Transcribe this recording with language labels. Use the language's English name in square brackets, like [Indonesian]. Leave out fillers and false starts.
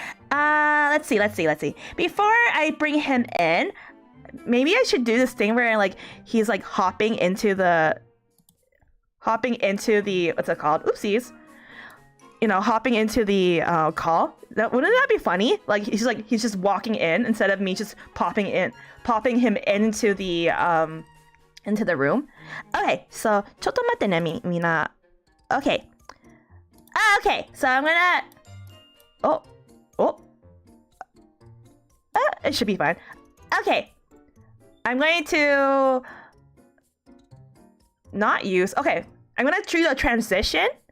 [English] Let's see. Before I bring him in, maybe I should do this thing where like he's like hopping into the what's it called? Oopsies. You know, hopping into the call. Wouldn't that be funny? Like he's just walking in instead of me just popping him into the room. Okay, so [Japanese] ちょっと待ってねみんな. [English] Okay. Okay, so I'm gonna it should be fine. Okay. I'm going to not use. Okay, I'm gonna choose a transition.